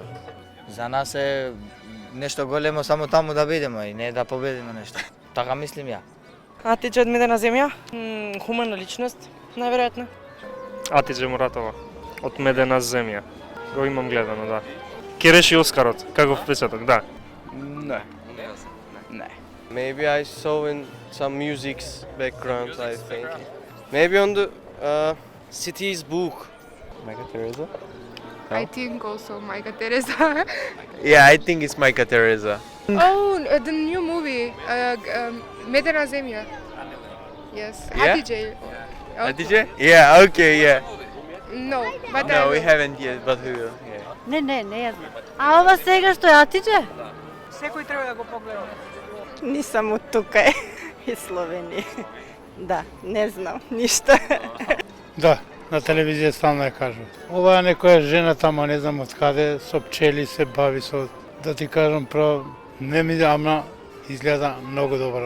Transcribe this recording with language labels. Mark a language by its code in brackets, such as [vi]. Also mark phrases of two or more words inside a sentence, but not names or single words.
[mk] За нас е нешто големо само таму да бидеме и не да победиме нешто. Така мислим ја. Атиџе од Медена земја, хумана личност, најверојатно. Атиџе Муратова од Медена земја. Го имам гледано, да. ќе реши Оскарот, каков печаток, да. Ne. Ne. [en] Maybe I saw in some music's background, I think. Maybe on the city's book. Mother Teresa? I think also Majka Teresa. Yeah, I think it's Majka Teresa. Oh, the new movie, Medena Zemlja. Yes, Yeah? Hatice. Hatice? Yeah, okay, yeah. No, but No, we haven't yet, but we will. Yeah. [mk] Не ја знам. А ова сега што е Атиđe? Секој треба да го погледа. [sr] Нисам од тука из Словенија. [mk] Да, не знам ништо. Да, на телевизија стално ја кажу. Ова е некоја жена тамо, не знам од каде, со пчели се бави со, да ти кажам право, не ми ама изгледа многу добро.